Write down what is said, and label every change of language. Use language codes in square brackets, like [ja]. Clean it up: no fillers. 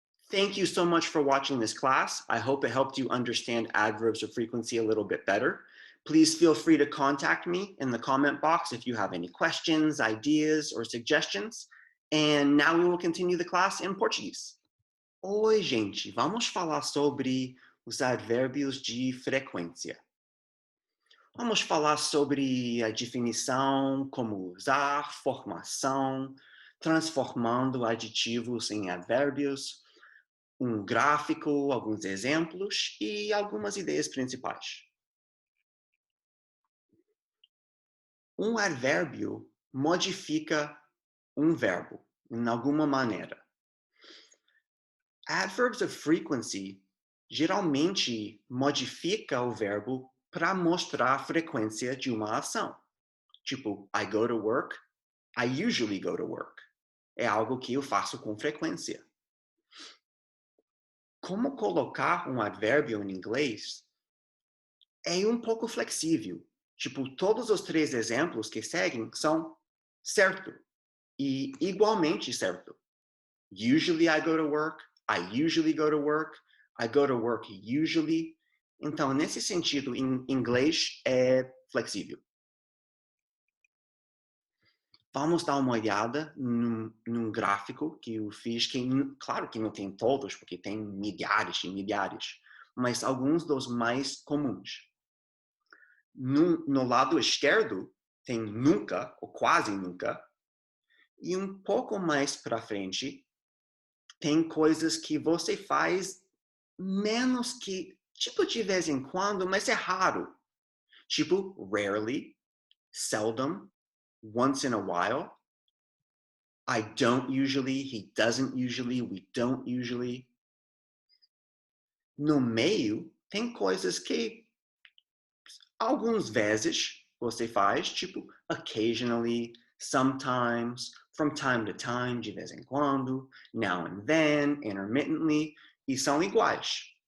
[en] Thank you so much for watching this class. I hope it helped you understand adverbs of frequency a little bit better. Please feel free to contact me in the comment box if you have any questions, ideas, or suggestions. And now we will continue the class in Portuguese. [pt] Oi, gente, vamos falar sobre os advérbios de frequência. Vamos falar sobre a definição, como usar, formação, transformando adjetivos em advérbios, gráfico, alguns exemplos e algumas ideias principais. Advérbio modifica verbo, em alguma maneira. Adverbs of frequency geralmente modifica o verbo para mostrar a frequência de uma ação. [en] Tipo, I go to work, I usually go to work. [pt] É algo que eu faço com frequência. Como colocar advérbio em inglês é pouco flexível. Tipo, todos os três exemplos que seguem são certo e igualmente certo. [en] Usually I go to work, I usually go to work, I go to work usually. [pt] Então, nesse sentido, em inglês é flexível. Vamos dar uma olhada num gráfico que eu fiz, claro que não tem todos, porque tem milhares e milhares, mas alguns dos mais comuns. No lado esquerdo, tem nunca, ou quase nunca, e um pouco mais para frente, tem coisas que você faz menos que, tipo, de vez em quando, mas é raro. [en] Tipo, rarely, seldom, once in a while. I don't usually, he doesn't usually, we don't usually. [pt] No meio, tem coisas que algumas vezes você faz, tipo [en] occasionally, sometimes, from time to time, [pt] de vez em quando, [en] now and then, intermittently, [pt] e são iguais.